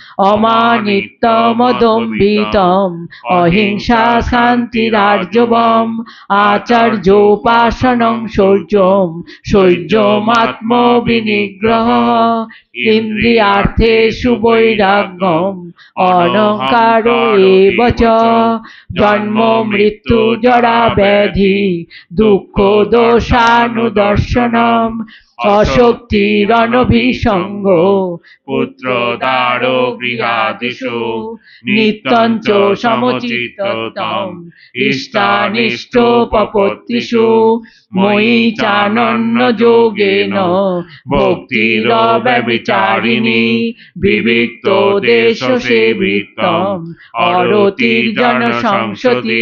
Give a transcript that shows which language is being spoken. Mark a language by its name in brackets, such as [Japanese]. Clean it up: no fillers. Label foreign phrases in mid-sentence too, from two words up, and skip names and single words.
[Sanskrit] অমানিত্বমদম্ভিতम् অহিংসা শান্তিরার্জবम् আচার্যোপাসনং শৌচম শৌর্যমাত্মবিনিগ্রহः। ইন্দ্রিয়ার্থেষু বৈরাগ্যম অনঙ্কারো এব চ। জন্ম মৃত্যু জরা ব্যাধি দুঃখ দোষানুদর্শনম। অশক্তিরনভিসঙ্গ পুত্র দারো গৃহাদিষু নিত্যং চ সমচিত্তম ইষ্টানিষ্টোপপত্তিষু। ময়ি চানন্যযোগেন ভক্তিরব্যভিচারিণী বিবিক্ত দেশসেবিত্বম অরতির্জনসংসতি।